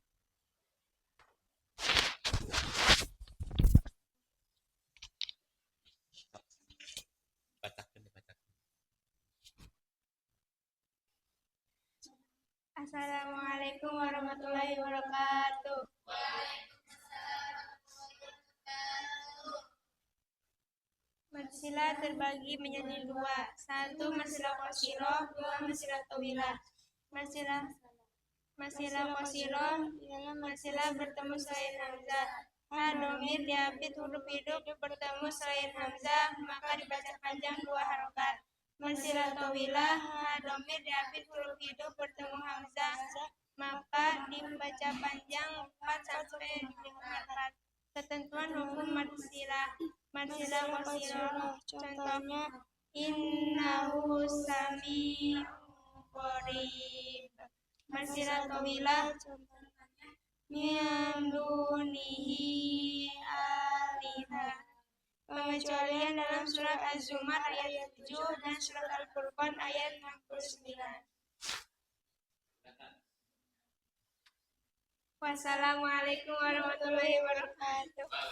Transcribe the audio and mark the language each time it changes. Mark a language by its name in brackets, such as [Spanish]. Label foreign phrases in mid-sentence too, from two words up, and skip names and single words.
[Arabic] السلام عليكم ورحمة الله وبركاته. [Indonesian] Masilah terbagi menjadi dua. Satu masilah qasiroh, dua masilah tawilah. Masilah qasiroh ialah masilah bertemu selain hamzah. Domir diapit huruf hidup bertemu selain hamzah maka dibaca panjang 2 harokat. Marsilah tawilah domir diapit huruf hidup bertemu hamzah maka dibaca panjang 4 sampai 5 harokat. Ketentuan hukum marsilah qasirah contohnya [Arabic] إنه سميع قريب. [Indonesian] Marsilah tawilah [Arabic] من دونه آلهة. [Indonesian] Pengecualian dalam surat Az-Zumar ayat 7 dan surat Al-Furqan ayat 69. [Arabic] والسلام عليكم ورحمة الله وبركاته.